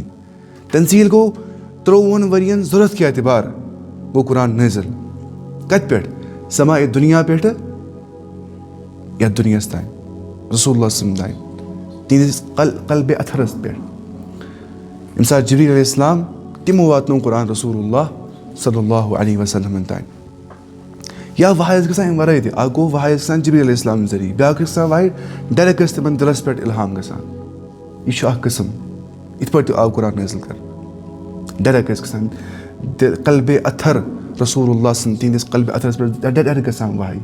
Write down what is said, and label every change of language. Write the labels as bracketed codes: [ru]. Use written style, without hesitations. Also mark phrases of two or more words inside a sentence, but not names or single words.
[ks] تنزیٖل گوٚو 53 ؤرین ضوٚرتھ کہِ اعتبار گوٚو قرآن نٲزِل. کتہِ پٮ۪ٹھ؟ سماءِ دُنیا پٮ۪ٹھٕ یتھ دُنیاہس تانۍ [ar] رسول اللہ صلی اللہ علیہ وسلم [ks] تانۍ تِہنٛدِس قلبِ اطہرس پٮ۪ٹھ. ییٚمہِ ساتہٕ جبریٖل [ar] علیہ السلام [ks] تِمو واتنوو قرآن [ar] رسول اللہ صلی اللہ علیہ وسلمن [ks] تانۍ. یا وحی ٲس گژھان امہِ ورٲے تہِ. اکھ گوٚو وحی ٲس گژھان جبریٖل [ar] علیہ السلام [ks] ذٔریعہٕ. بیٛاکھ ٲس گژھان وحی ڈایریکٹ ٲس تِمن دِلس پٮ۪ٹھ اِلہام گژھان. یہِ چھُ اکھ قٕسم. یِتھ پٲٹھۍ تہِ آو قرآن نٲزِل کرنہٕ. ڈایریکٹ ٲسۍ گژھان قلبِ اطہر رسول اللہ سٕنٛدِ تِہنٛدِس قلبِ اطہرس پٮ۪ٹھ ڈایریکٹ گژھان وحی.